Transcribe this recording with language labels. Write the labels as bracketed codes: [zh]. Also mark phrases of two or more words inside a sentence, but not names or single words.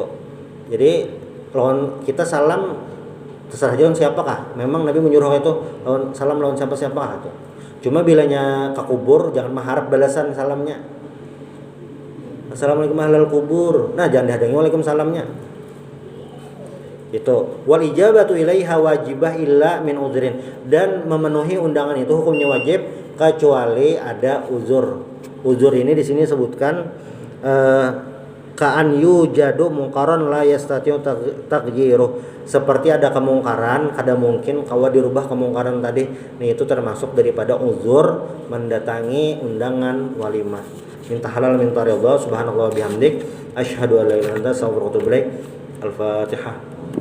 [bjn] Jadi lawan kita salam terserah jalan siapakah. Memang Nabi menyuruh itu lawan salam lawan siapa-siapakah itu. Cuma bilanya ke kubur jangan mengharap balasan salamnya. [ar] السلام عليكم أهل القبور. [bjn] Nah, jangan dihadangi waalaikumsalamnya. [ar] Itu والإجابة إليها واجبة إلا من عذر, [id] dan memenuhi undangan itu hukumnya wajib kecuali ada uzur. Uzur ini di sini sebutkan [ar] كأن يوجد منكرا لا يستطيع تغييره, [id] seperti ada kemungkaran kada mungkin kawa dirubah kemungkaran tadi. Nih itu termasuk daripada uzur mendatangi undangan walimah. Minta halal minta ridha. [ar] سبحان الله بحمدك أشهد أن لا إله إلا أنت أستغفرك وأتوب إليك. Al-Fatihah.